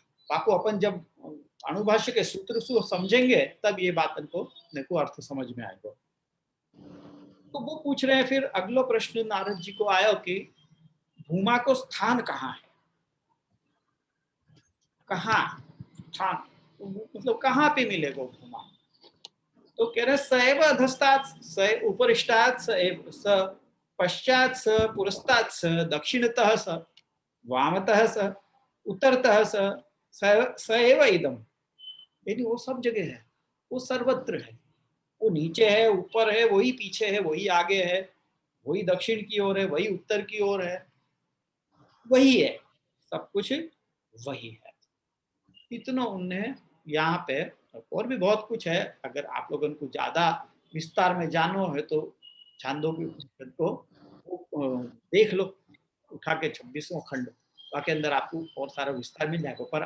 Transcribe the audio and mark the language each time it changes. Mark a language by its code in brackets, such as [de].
[hi] बाको अपन जब अणुभाष्य के सूत्र से समझेंगे तब ये बात को अपने को अर्थ समझ में आएगा। तो वो पूछ रहे हैं, फिर अगला प्रश्न नारद जी को आया कि भूमा को स्थान कहाँ है, कहाँ स्थान, तो मतलब कहाँ पे मिलेगा भूमा? [sa] तो कह रहे सएव अधस्तात् स उपरिष्टात् स पश्चात् स पुरस्तात् स दक्षिणतः स वामतः स उत्तरतः स एव इदम। [hi] यानी वो सब जगह है, वो सर्वत्र है, वो नीचे है, ऊपर है, वही पीछे है, वही आगे है, वही दक्षिण की ओर है, वही उत्तर की ओर है, वही है, सब कुछ वही है। इतना उनने यहाँ पे, और भी बहुत कुछ है, अगर आप लोगों को ज्यादा विस्तार में जानो है तो छांदोग्य उपनिषद को देख लो, उठा के 26वां खंड, बाकी अंदर आपको और सारा विस्तार मिल जाएगा।